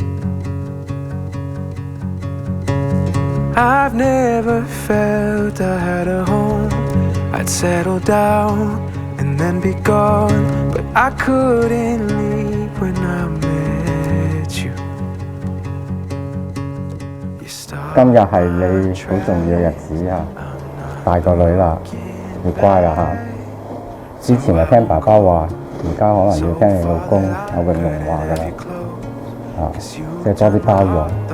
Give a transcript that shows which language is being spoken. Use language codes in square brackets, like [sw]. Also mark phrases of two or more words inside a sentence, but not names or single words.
[en] I've never felt I had a home. I'd settle down and then be gone, but I couldn't leave when I met you. [yue] 今日係你好重要嘅日子啊！大個女啦，要乖啦嚇。之前咪聽爸爸話，而家可能要聽你老公阿永龍話㗎啦，即係多啲包容。